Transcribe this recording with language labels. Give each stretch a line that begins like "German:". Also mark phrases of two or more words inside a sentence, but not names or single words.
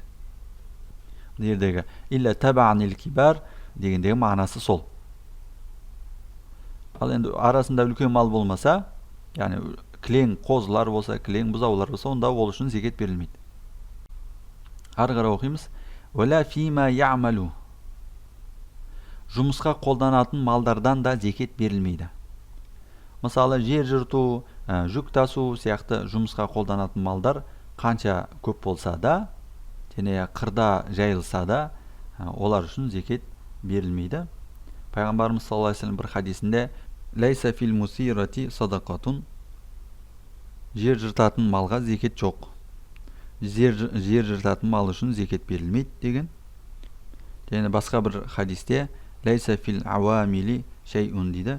Kazakh: Дердегі
Arabic: إلا تبعا للكبار
Kazakh: дегендегі мағынасы сол. Ал енді арасында үлкен мал болмаса, яғни кілең қозылар болса, кілең бұзаулар болса, онда ол үшін зекет берілмейді. Ары қарай оқимыз.
Arabic: ولا فيما يعمل
Kazakh: жұмысқа қолданатын малдардан да зекет берілмейді. Мысалы, жер жырту, жүк тасу сияқты жұмысқа қолданатын малдар қанша көп болса да, және қырда жайылса да, олар үшін зекет берілмейді. Пайғамбарымыз
Arabic: صلى الله عليه وسلم
Kazakh: бір хадисінде
Arabic: ليس في المثيرة صدقة
Kazakh: жер жыртатын малға зекет жоқ. Жер жыртатын мал үшін зекет берілмейді деген. Және басқа бір хадисте
Arabic: ليس في العوامل شيء
Kazakh: дейді.